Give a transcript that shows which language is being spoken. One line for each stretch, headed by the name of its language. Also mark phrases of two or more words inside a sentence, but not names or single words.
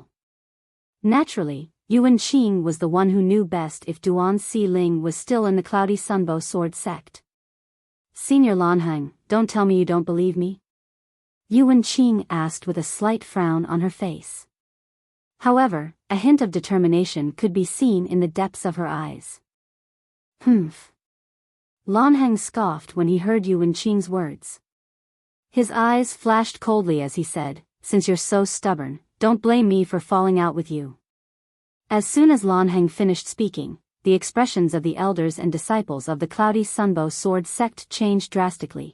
English: Naturally, Yuan Qing was the one who knew best if Duan Si Ling was still in the Cloudy Sunbow Sword sect. Senior Lan Heng, don't tell me you don't believe me? Yuan Qing asked with a slight frown on her face. However, a hint of determination could be seen in the depths of her eyes. Humph. Lan Heng scoffed when he heard Yuan Qing's words. His eyes flashed coldly as he said, since you're so stubborn, don't blame me for falling out with you. As soon as Lan Heng finished speaking, the expressions of the elders and disciples of the Cloudy Sunbow Sword sect changed drastically.